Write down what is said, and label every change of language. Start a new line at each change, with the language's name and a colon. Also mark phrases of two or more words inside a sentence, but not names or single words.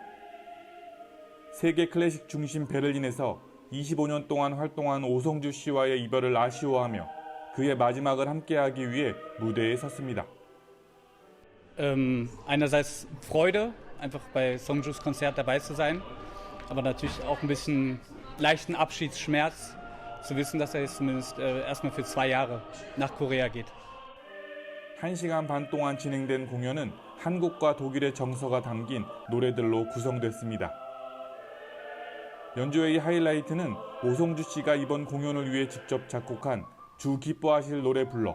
Korean: 세계 클래식 중심 베를린에서 25년 동안 활동한 오성주 씨와의 이별을 아쉬워하며 그의 마지막을 함께하기 위해 무대에 섰습니다.
German: Einerseits Freude, einfach bei Songjus Konzert dabei zu sein, aber natürlich auch ein bisschen leichten Abschiedsschmerz, zu wissen, dass jetzt zumindest erstmal für 2 Jahre nach Korea geht.
Korean: 1시간 반 동안 진행된 공연은 한국과 독일의 정서가 담긴 노래들로 구성됐습니다. 연주회의 하이라이트는 오성주 씨가 이번 공연을 위해 직접 작곡한 주 기뻐하실 노래 불러.